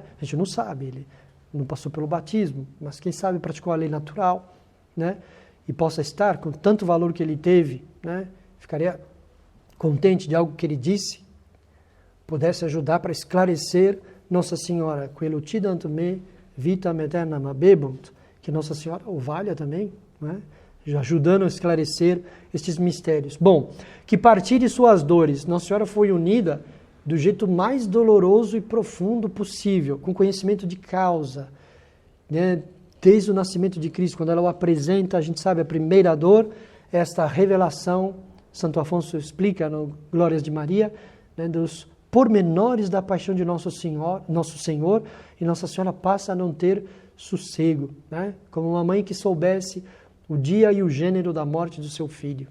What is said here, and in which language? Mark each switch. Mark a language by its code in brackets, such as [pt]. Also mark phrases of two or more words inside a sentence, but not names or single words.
[pt] A gente não sabe, ele não passou pelo batismo, mas quem sabe praticou a lei natural, né? E possa estar com tanto valor que ele teve, né? Ficaria contente de algo que ele disse, pudesse ajudar para esclarecer Nossa Senhora, [la] quelutidantum me vitam aeternam habebunt, [pt] que Nossa Senhora o valha também, né? Ajudando a esclarecer estes mistérios. Bom, que partilhe suas dores. Nossa Senhora foi unida do jeito mais doloroso e profundo possível, com conhecimento de causa, né? desde o nascimento de Cristo, quando ela o apresenta, a gente sabe, a primeira dor, esta revelação, Santo Afonso explica no Glórias de Maria, né, dos pormenores da paixão de Nosso Senhor, e Nossa Senhora passa a não ter sossego, né, como uma mãe que soubesse o dia e o gênero da morte do seu filho.